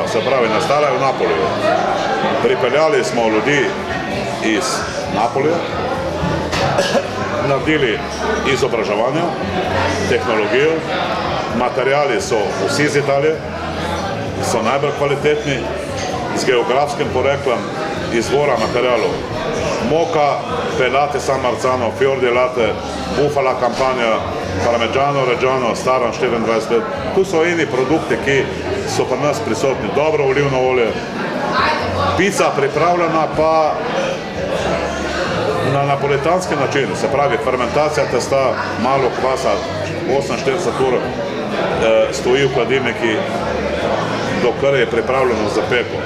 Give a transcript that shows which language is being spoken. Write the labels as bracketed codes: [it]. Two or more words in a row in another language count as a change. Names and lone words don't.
[sl] Se pravi, nastala je v Napoliju. Pripeljali smo ljudi iz Napolija, naredili izobraževanje, tehnologijo, materijali so vsi iz Italije, so najbolj kvalitetni, z geografskim poreklom izvora materijalov. Moka, [it] pelate San Marzano, fior di latte, bufala campagna, parmigiano reggiano, [sl] staran 24 let. Tu so eni produkti, ki so pri nas prisotni. Dobro olivno olje. Pica pripravljena pa na napolitanski način, se pravi fermentacija testa, malo kvasa, 48 ur stoji v hladilniki, dokler je pripravljeno za peko.